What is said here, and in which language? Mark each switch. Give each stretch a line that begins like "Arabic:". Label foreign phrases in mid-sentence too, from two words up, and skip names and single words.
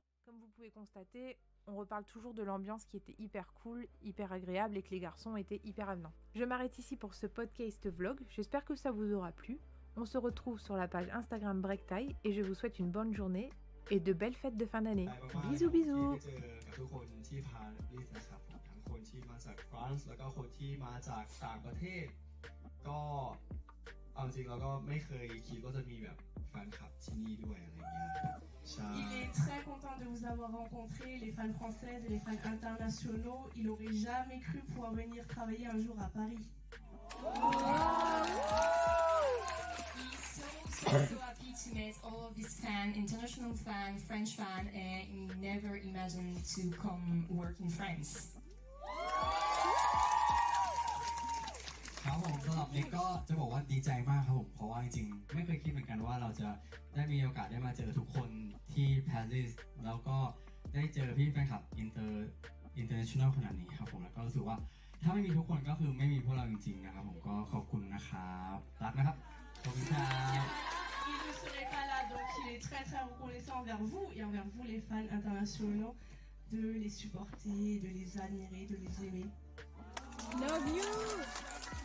French: Comme vous pouvez constater, on reparle toujours de l'ambiance qui était hyper cool, hyper agréable et que les garçons étaient hyper avenants. Je m'arrête ici pour ce podcast vlog, j'espère que ça vous aura plu. On se retrouve sur la page Instagram Breaktie et je vous souhaite une bonne journée et de belles fêtes de fin d'année. Bisous bisous.
Thai: ที่ได้เจอกับทุกคนที่พาลิสนะครับผมทั้งคนที่มาจากฟรานซ์แล้วก็คนที่มาจากต่างประเทศก็เอาจริงเราก็ไม่เคยคิดว่าจะมีแบบแฟนคลับที่นี่ด้วยอะไรเงี้ยใช่
French: Il est très content de vous avoir rencontré, les fans françaises et les fans internationaux. Il aurait jamais cru pouvoir venir travailler un jour à Paris.
English: He's so happy to meet all of these fans, international fans, French fans, and he never imagined to come work in France.
Thai: ครับผมสำหรับนิกก็จะบอกว่าดีใจมากครับผมเพราะว่าจริงๆไม่เคยคิดเหมือนกันว่าเราจะได้มีโอกาสได้มาเจอทุกคนที่ปารีสแล้วก็ได้เจอพี่แฟนคลับอินเตอร์เนชั่นแนลขนาดนี้ครับผมแล้วก็รู้สึกว่าถ้าไม่มีทุกคนก็คือไม่มีพวกเราจริงๆนะครับผมก็ขอบคุณนะครับรักนะครับขอบคุณครับ
French: Il ne serait pas là, donc il est très très reconnaissant envers vous et envers vous les fans internationaux de les supporter, de les admirer, de les aimer.
English: Love you.